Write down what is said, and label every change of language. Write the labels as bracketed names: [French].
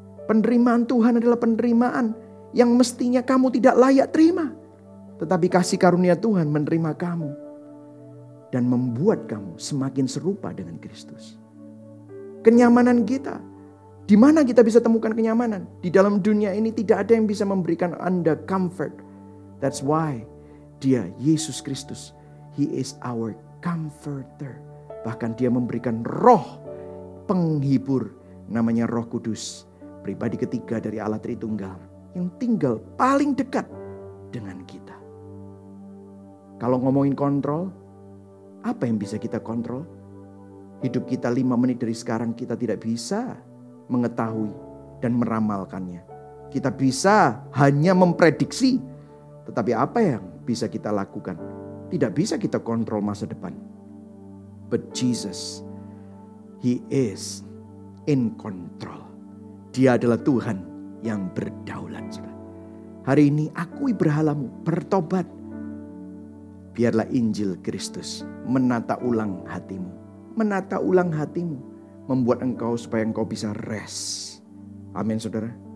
[Indonesian] Penerimaan Tuhan adalah penerimaan yang mestinya kamu tidak layak terima. Tetapi kasih karunia Tuhan menerima kamu dan membuat kamu semakin serupa dengan Kristus. Kenyamanan kita, di mana kita bisa temukan kenyamanan? Di dalam dunia ini tidak ada yang bisa memberikan Anda comfort. [English] That's why [Indonesian] Dia, [English] Yesus Kristus, He is our comforter. [Indonesian] Bahkan Dia memberikan roh penghibur, namanya Roh Kudus, pribadi ketiga dari Allah Tritunggal, yang tinggal paling dekat dengan kita. Kalau ngomongin kontrol, apa yang bisa kita kontrol? Hidup kita 5 menit dari sekarang kita tidak bisa mengetahui dan meramalkannya. Kita bisa hanya memprediksi, tetapi apa yang bisa kita lakukan? Tidak bisa kita kontrol masa depan. [English] But Jesus, He is in control. [Indonesian] Dia adalah Tuhan yang berdaulat. Hari ini akui berhalamu, bertobat. Biarlah Injil Kristus menata ulang hatimu. Menata ulang hatimu. Membuat engkau supaya engkau bisa rest. Amin saudara.